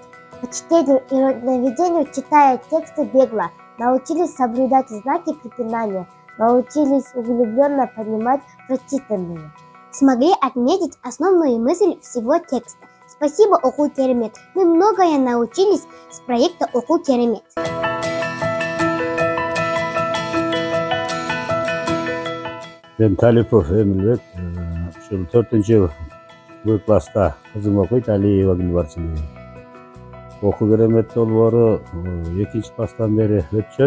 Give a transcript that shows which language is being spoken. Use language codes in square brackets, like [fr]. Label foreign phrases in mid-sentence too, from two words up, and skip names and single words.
[ru] По чтению и родиноведению, читая тексты бегло, научились соблюдать знаки препинания, научились углубленно понимать прочитанное. Смогли отметить основную мысль всего текста. Спасибо, Оку Керемет. Мы многое научились с проекта Оку Керемет. [ky] Мен Талипов Эмилбек, ушул 4-В класста кызым окуйт, Алиева Гүлбарчын. Оку Керемет долбоору 2 класстан бери өтүшөт.